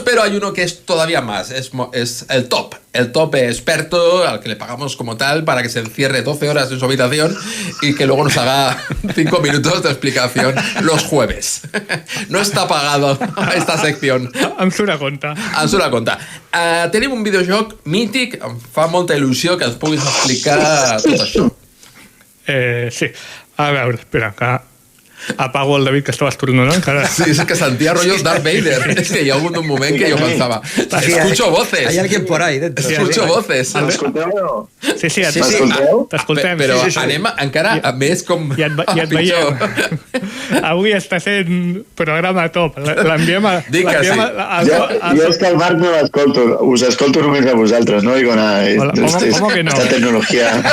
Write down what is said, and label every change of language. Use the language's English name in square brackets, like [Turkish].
[Spanish] Pero hay uno que es todavía más, es el top experto al que le pagamos como tal para que se encierre 12 horas en su habitación y que luego nos haga 5 minutos de explicación los jueves. No està pagado esta sección. [Catalan] Ens ho conta. Tenim un videojoc mític, em fa molta il·lusió que ens puguis explicar tot això. Sí, a veure, espera, que apago el David que [Spanish] estaba estornudando [Catalan] encara. [Spanish] Sí, es que sentía rollo Darth Vader. Es que llegó un moment que yo pensaba, escucho voces. Hay alguien por ahí dentro. Escucho voces. [Catalan] M'escolteu? Sí. T'escoltem. Però anem encara més com ja et veiem. Avui està sent programa top. L'enviem a... Jo és que el Marc no l'escolto. Us escolto només a vosaltres, [Spanish] no oigo nada. ¿Cómo que no? Esta tecnologia...